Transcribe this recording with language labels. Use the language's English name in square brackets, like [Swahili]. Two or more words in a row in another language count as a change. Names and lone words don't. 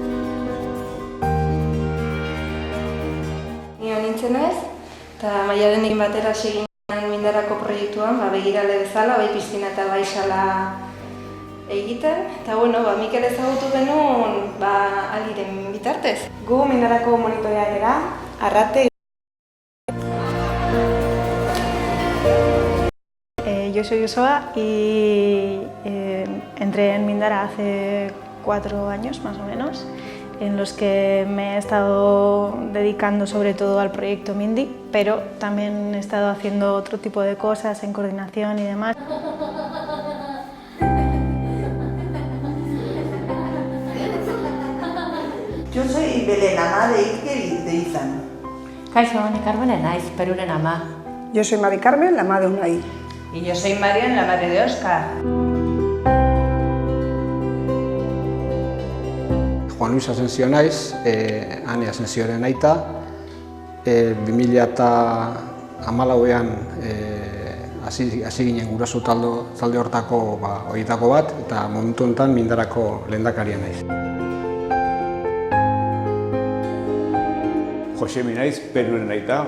[Basque] Ni nintzen naiz, eta Maialenekin batera hasi ginen Mindarako proiektuan, begirale bezala, bai piztina eta bai sala egiten. Eta Mikel ezagutu genuen Aliren bitartez. Gu Mindarako monitorea gara, Arrate. [Spanish] Yo soy Usoa y entré en Mindara hace 4 años más o menos, en los que me he estado dedicando sobre todo al proyecto Mindy, pero también he estado haciendo otro tipo de cosas en coordinación y demás. Yo soy Belén, ama de Iker y de Izan. [Basque] Kaixo, ni Carmen naiz, Peruren ama. [Spanish] Yo soy Mari Carmen, la ama de Unai. Y yo soy Marian, la madre de Óscar. [Basque] Juan Luis Asensio naiz, Ane Asensioren aita. 2014an hasi ginen guraso talde hortako horietako bat, eta momentu honetan Mindarako lehendakaria naiz. Josemi naiz, Peruren aita.